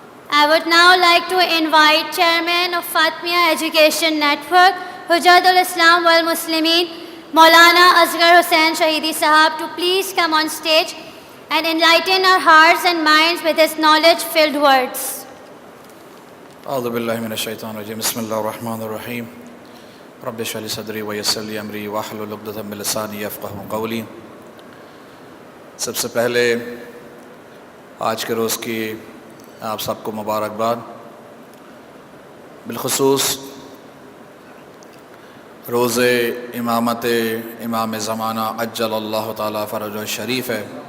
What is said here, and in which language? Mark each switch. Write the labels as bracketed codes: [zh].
[en] I would now like to invite Chairman of Fatmiya Education Network, Hujjatul Islam wal Muslimin, Maulana Asghar Hussain Shahidi Sahab, to please come on stage and enlighten our hearts and minds with his knowledge-filled words. [ar] أعوذ بالله من الشيطان الرجيم بسم الله الرحمن الرحيم رب اشرح لي صدري ويسر لي أمري واحلل عقدة من لساني يفقهوا قولي. [ur] سب سے پہلے آج کے روز کی آپ سب کو مبارکباد. بالخصوص روز امامت امام زمانہ [ar] عجل اللہ تعالیٰ فرجہ شریف [ur] ہے.